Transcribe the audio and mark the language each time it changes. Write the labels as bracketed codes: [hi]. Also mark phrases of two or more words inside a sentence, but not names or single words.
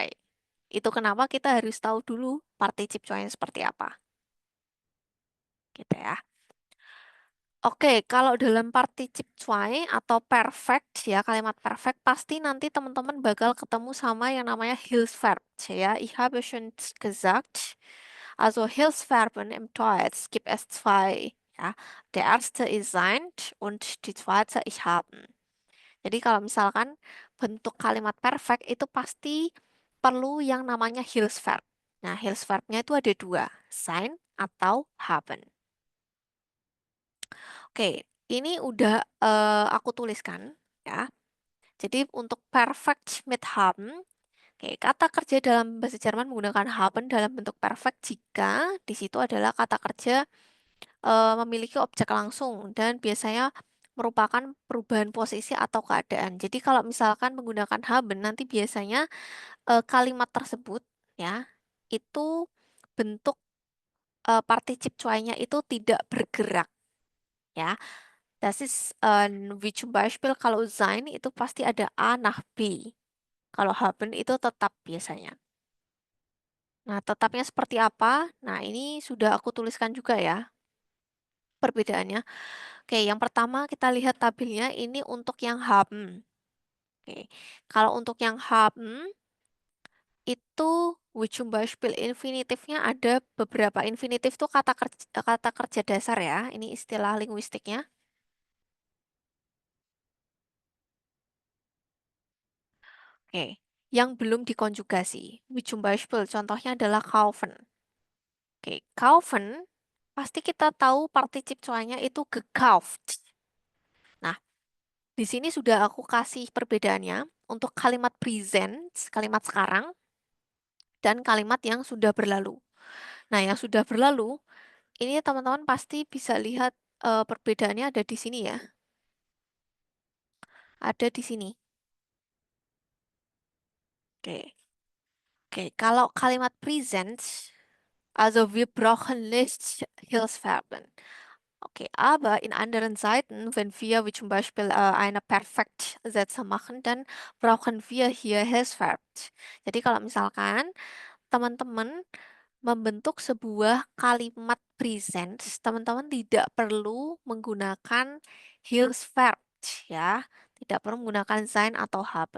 [id] Itu kenapa kita harus tahu dulu Partizip 2-nya seperti apa. Gitu ya. Oke, kalau dalam Partizip 2 atau perfect ya, kalimat perfect pasti nanti teman-teman bakal ketemu sama yang namanya Hilfsverb ya. [de] Ich habe schon gesagt, also Hilfsverben im Deutsch gibt es zwei. Ja. Der erste ist sein und die zweite ich haben. [id] Jadi kalau misalkan bentuk kalimat perfect itu pasti perlu yang namanya Hilfsverb. Nah, Hilfsverbnya itu ada dua, sein atau haben. Oke, ini udah aku tuliskan ya. Jadi untuk perfect [de] mit haben, [id] oke, kata kerja dalam bahasa Jerman menggunakan haben dalam bentuk perfect jika di situ adalah kata kerja memiliki objek langsung dan biasanya merupakan perubahan posisi atau keadaan. Jadi kalau misalkan menggunakan haben nanti biasanya kalimat tersebut ya itu bentuk particip 2-nya itu tidak bergerak ya. [de] Das ist wie zum Beispiel [id] kalau sein itu pasti ada [de] A nach B. [id] Kalau haben itu tetap biasanya. Nah, tetapnya seperti apa? Nah, ini sudah aku tuliskan juga ya perbedaannya. Oke, yang pertama kita lihat tabelnya ini untuk yang haben. Oke, kalau untuk yang haben itu [de] wie zum Beispiel [id] infinitifnya ada beberapa infinitif tuh kata kerja dasar ya. Ini istilah linguistiknya. Oke, yang belum dikonjugasi. [de] Wie zum Beispiel [id] contohnya adalah [de] kaufen. [id] Oke, kaufen pasti kita tahu particip 2-nya itu gekauft. Nah, di sini sudah aku kasih perbedaannya untuk kalimat present, kalimat sekarang, dan kalimat yang sudah berlalu. Nah, yang sudah berlalu, ini teman-teman pasti bisa lihat perbedaannya ada di sini ya. Ada di sini. Oke. Oke, kalau kalimat present, [de] also wir brauchen nicht Hilfsverben. Okay, aber in anderen Seiten, wenn wir wie zum Beispiel eine Perfektsätze machen, dann brauchen wir hier Hilfsverb. [id] Jadi kalau misalkan teman-teman membentuk sebuah kalimat present, teman-teman tidak perlu menggunakan Hilfsverb ya, tidak perlu menggunakan sein atau haben.